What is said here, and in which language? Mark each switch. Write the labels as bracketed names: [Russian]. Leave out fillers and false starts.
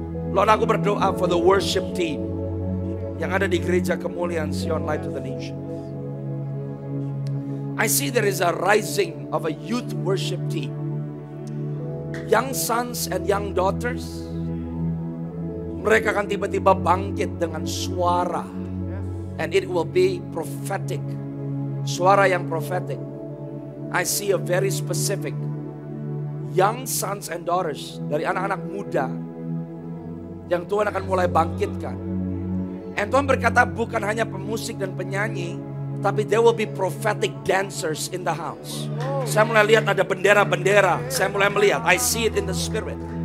[Indonesian] Lord, aku berdoa [English] for the worship team [Indonesian] yang ada di gereja Kemuliaan Sion Light to the Nation. [English] I see there is a rising of a youth worship team. Young sons and young daughters. [Indonesian] Mereka akan tiba-tiba bangkit dengan suara. [English] And it will be prophetic. [Indonesian] Suara yang prophetic. [English] I see a very specific young sons and daughters [Indonesian] dari anak-anak muda yang Tuhan akan mulai bangkitkan. And Tuhan berkata bukan hanya pemusik dan penyanyi, tapi [English] there will be prophetic dancers in the house. [Indonesian] Saya mulai lihat ada bendera-bendera. Saya mulai melihat, [English] I see it in the spirit.